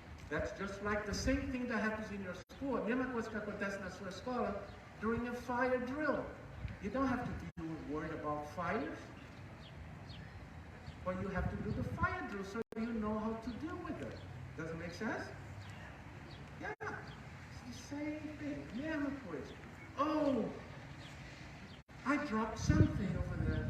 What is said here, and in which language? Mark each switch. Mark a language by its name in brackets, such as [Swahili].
[English] That's just like the same thing that happens in your school. [Portuguese] A mesma coisa que acontece na sua escola [English] during a fire drill. You don't have to be worried about fires, but you have to do the fire drill so you know how to deal with it. Does it make sense? Yeah, it's the same thing. [Portuguese] Mesma coisa. [English] Oh, I dropped something over there.